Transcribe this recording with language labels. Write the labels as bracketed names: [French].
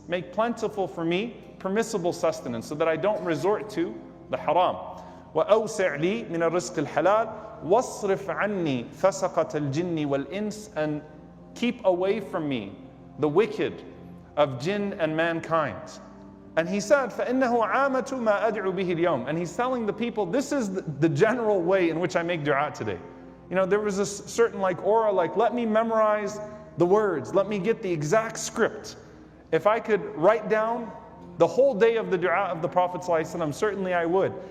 [English] Make plentiful for me permissible sustenance so that I don't resort to the haram. [Arabic] وَأَوْسِعْ لِي مِنَ الرِّزْقِ الْحَلَالِ وَاصْرِفْ عَنِّي فَسَقَةَ الْجِنِّ وَالْإِنسِ. [English] And keep away from me the wicked of jinn and mankind. And he said, [Arabic] فَإِنَّهُ عَامَةُ مَا أَدْعُ بِهِ الْيَوْمِ. [English] And he's telling the people, this is the general way in which I make dua today. You know, there was a certain aura, let me memorize the words, let me get the exact script. If I could write down the whole day of the dua of the Prophet ﷺ, certainly I would.